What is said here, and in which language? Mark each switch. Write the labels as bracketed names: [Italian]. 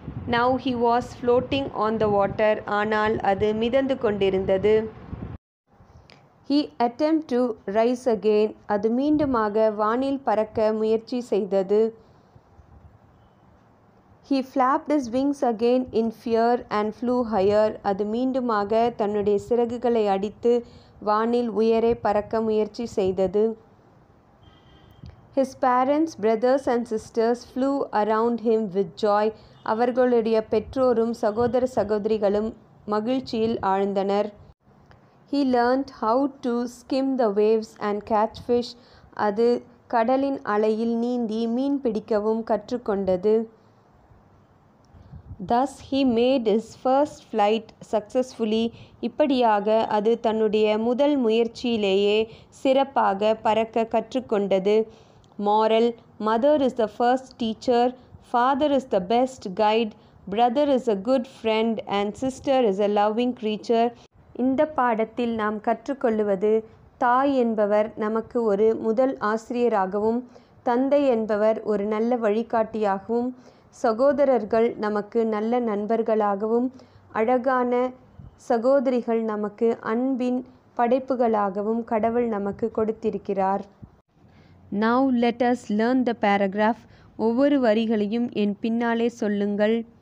[English] Now he was floating on the water. [Tamil] ஆனால் அது மிதந்து கொண்டிருந்தது. [English] He attempted to rise again. [Tamil] அது மீண்டுமாக வானில் பறக்க முயற்சி செய்தது. [English] He flapped his wings again in fear and flew higher. [Tamil] அது மீண்டுமாக தன்னுடைய சிறகுகளை அடித்து வானில் உயரே பறக்க முயற்சி செய்தது. [English] His parents, brothers and sisters flew around him with joy. [Tamil] அவர்களுடைய பெற்றோரும் சகோதர சகோதரிகளும் மகிழ்ச்சியில் ஆழ்ந்தனர். [English] He learned how to skim the waves and catch fish. [Tamil] அது கடலின் அலையில் நீந்தி மீன் பிடிக்கவும் கற்றுக்கொண்டது. [English] Thus he made his first flight successfully. [Tamil] இப்படியாக அது தன்னுடைய முதல் முயற்சியிலேயே சிறப்பாக பறக்க கற்றுக்கொண்டது. [English] Moral: Mother is the first teacher, father is the best guide, brother is a good friend and sister is a loving creature. [Tamil] இந்த பாடத்தில் நாம் கற்றுக்கொள்ளுவது, தாய் என்பவர் நமக்கு ஒரு முதல் ஆசிரியராகவும், தந்தை என்பவர் ஒரு நல்ல வழிகாட்டியாகவும், சகோதரர்கள் நமக்கு நல்ல நண்பர்களாகவும், அழகான சகோதரிகள் நமக்கு அன்பின் படைப்புகளாகவும் கடவுள் நமக்கு கொடுத்திருக்கிறார். [English] Now let us learn the paragraph. [Tamil] ஒவ்வொரு வரிகளையும் என் பின்னாலே சொல்லுங்கள்.